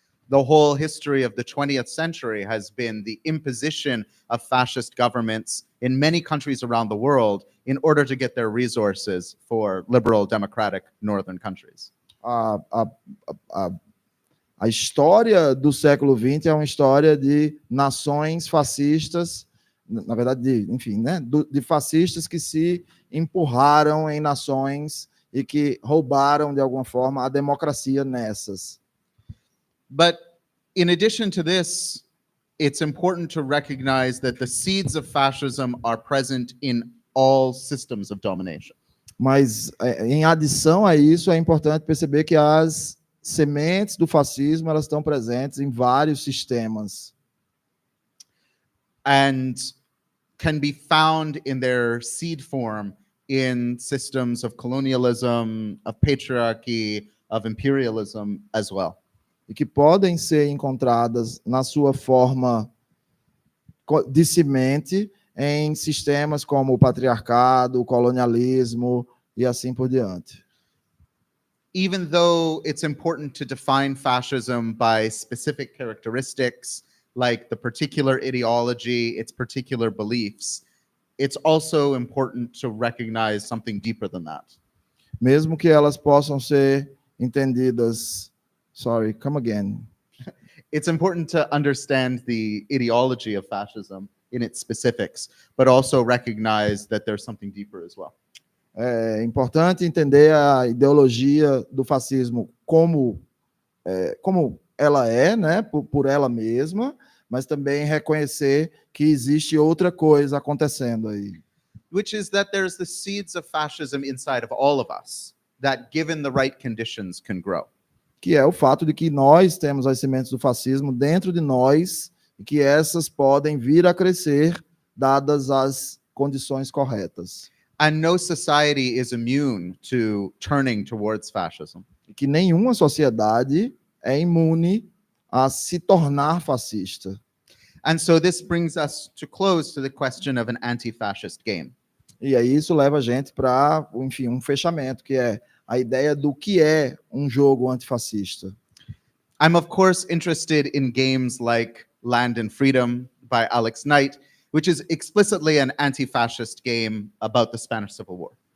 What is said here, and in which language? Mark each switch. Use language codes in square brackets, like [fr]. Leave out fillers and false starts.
[en] The whole history of the 20th century has been the imposition of fascist governments in many countries around the world in order to get their resources for liberal, democratic, northern countries. [pt] A história do século XX é uma história de nações fascistas, na verdade, de fascistas que se empurraram em nações e que roubaram, de alguma forma, a democracia nessas. [en] But in addition to this, it's important to recognize that the seeds of fascism are present in all systems of domination. [pt] Mas, em adição a isso, é importante perceber que as sementes do fascismo elas estão presentes em vários sistemas. [en] And can be found in their seed form in systems of colonialism, of patriarchy, of imperialism as well. [pt] E que podem ser encontradas na sua forma de semente em sistemas como o patriarcado, o colonialismo e assim por diante. [en] Even though it's important to define fascism by specific characteristics, like the particular ideology, its particular beliefs, it's also important to recognize something deeper than that. [pt] Mesmo que elas possam ser entendidas. [en] Sorry, come again. It's important to understand the ideology of fascism in its specifics, but also recognize that there's something deeper as well. [pt] É importante entender a ideologia do fascismo como ela é, né, por ela mesma, mas também reconhecer que existe outra coisa acontecendo aí. [en] Which is that there's the seeds of fascism inside of all of us that, given the right conditions, can grow. [pt] Que é o fato de que nós temos as sementes do fascismo dentro de nós e que essas podem vir a crescer dadas as condições corretas. [en] And no society is immune to turning towards fascism. [pt] E que nenhuma sociedade é imune a se tornar fascista. [en] And so this brings us to close to the question of an anti-fascist game. [pt] E aí isso leva a gente para, enfim, um fechamento, que é a ideia do que é um jogo antifascista. [en] I'm of course interested in games like Land and Freedom by Alex Knight, which is explicitly an anti-fascist game about the Spanish Civil War.